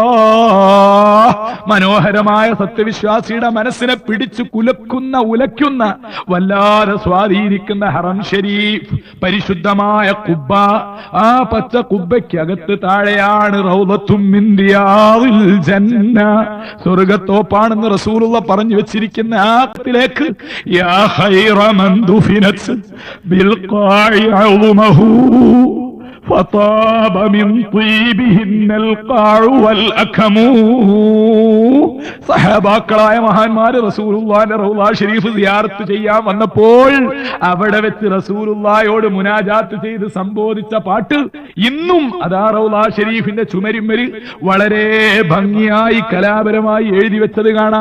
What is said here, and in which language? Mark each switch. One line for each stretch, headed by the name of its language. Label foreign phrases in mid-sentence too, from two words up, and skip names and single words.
Malayalam: മനോഹരമായ സത്യവിശ്വാസിയുടെ മനസ്സിനെ പിടിച്ചു ഉലയ്ക്കുന്ന വല്ലാതെ സ്വാധീനിക്കുന്ന ഹറം ഷരീഫ്, പരിശുദ്ധമായ കുബ്ബ. ആ പച്ച കുബ്ബയ്ക്കകത്ത് താഴെയാണ്
Arabic: روضة من رياض الجنة,
Malayalam: സ്വർഗ്ഗത്തോപ്പാണെന്ന് റസൂലുള്ള പറഞ്ഞു വെച്ചിരിക്കുന്ന ആത്തിലേക്ക്
Arabic: يا خير من دفنت بالقاع أعظمه فطاب من طيبهن القاع والأكم.
Malayalam: സഹാബാക്കളായ മഹാന്മാര് റസൂലുള്ളാഹിന്റെ റൗള ഷരീഫ് സിയാറത്ത് ചെയ്യാൻ വന്നപ്പോൾ അവിടെ വെച്ച് റസൂലുള്ളാഹിയോട് മുനാജാത്ത് ചെയ്ത് സംബോധിച്ച പാട്ട് ഇന്നും അതാ റൗള ഷരീഫിന്റെ ചുമരിന്മേൽ വളരെ ഭംഗിയായി കലാപരമായി എഴുതി വെച്ചത് കാണാം.